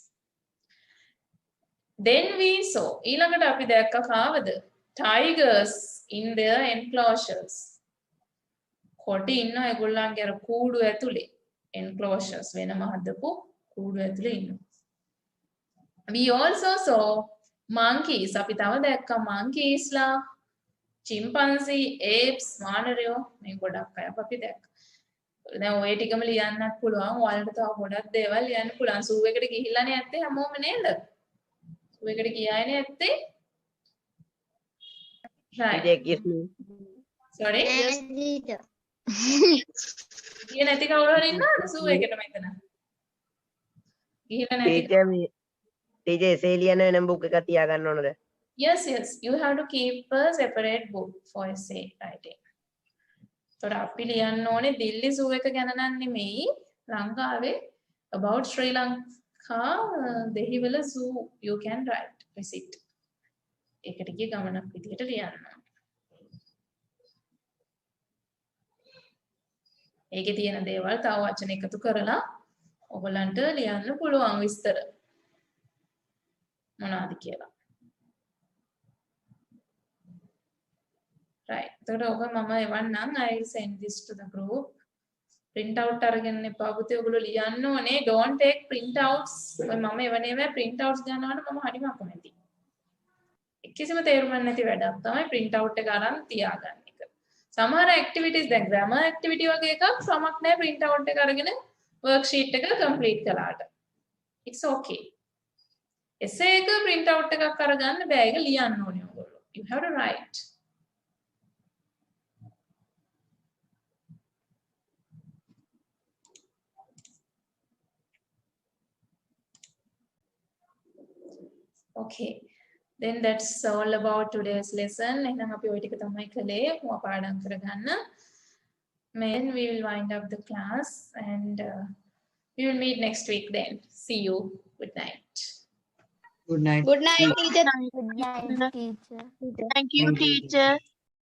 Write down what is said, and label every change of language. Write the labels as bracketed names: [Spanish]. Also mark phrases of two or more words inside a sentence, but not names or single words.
[English] Then we saw [Sinhala] ඊළඟට අපි දැක්ක කාවද? [English] Tigers in their enclosures. [Sinhala] කොටි ඉන්නවා ඒගොල්ලන්ගේ අර කූඩු ඇතුලේ. enclosures වෙනම හදපු කූඩු ඇතුලේ ඉන්නවා. [English] We also saw monkeys. [Sinhala] අපි තව දැක්කා monkeys ලා, chimpanzee, apes, මානරයෝ මේ ගොඩක් අය අපි දැක්කා. දැන් ඔය ටිකම ලියන්නත් පුළුවන්. ඔයාලට තව ගොඩක් දේවල් ලියන්න පුළුවන්. සූ එකට ගිහිල්ලානේ ඇත්තේ හැමෝම නේද? සූ එකට ගියානේ ඇත්තේ. [English] Right. excuse me. Sorry. Yes, teacher. [Sinhala] ගියේ නැති කවුරු හරි ඉන්නවද සූ එකට මෙතන? ගිහිල්ලා නැති. teacher essay ලියන වෙනම book එකක් තියා ගන්න ඕනද? [English] Yes, yes. You have to keep a separate book for essay writing. [Sinhala] තොර අපි ලියන්න ඕනේ දිල්ලි සූ එක ගැන නම් නෙමෙයි ලංකාවේ [English] about Sri Lanka [Sinhala] දෙහිවල [English] zoo you can write visit. [Sinhala] ඒකට ගිය ගමනක් විදියට ලියන්න ඕනේ. ඒකේ තියෙන දේවල් තව වචන එකතු කරලා ඔයගලන්ට ලියන්න පුළුවන් විස්තර මොනවද කියලා. [English] Right. [Sinhala] එතකොට ඔක මම එවන්නම් [English] I will send this to the group. Print out [Sinhala] අරගෙන එපා පුතේ ඔයගොල්ලෝ ලියන්න ඕනේ. [English] Don't take print outs. [Sinhala] මම එවනේම [English] print outs [Sinhala] ගන්නවට මම හරිම අකමැති. කිසිම තේරුමක් නැති වැඩක් තමයි [English] print out [Sinhala] එක අරන් තියාගන්න එක. සමහර activities දැන් [English] grammar activity [Sinhala] වගේ එකක් සමක් නැහැ [English] print out [Sinhala] එක අරගෙන worksheet එක complete කළාට. [English] It's okay. [Sinhala] essay එක [English] print out [Sinhala] එකක් අරගන්න බෑ. ඒක ලියන්න ඕනේ ඔයගොල්ලෝ. [English] You have to write. Okay, then that's all about today's lesson. [Sinhala] එහෙනම් අපි ওই ටික තමයි කළේ. මොකක් පාඩම් කරගන්න. [English] Then we will wind up the class and we will meet next week then. See you. Good night. Good night. Good night, teacher. Good night, teacher. Thank you, teacher.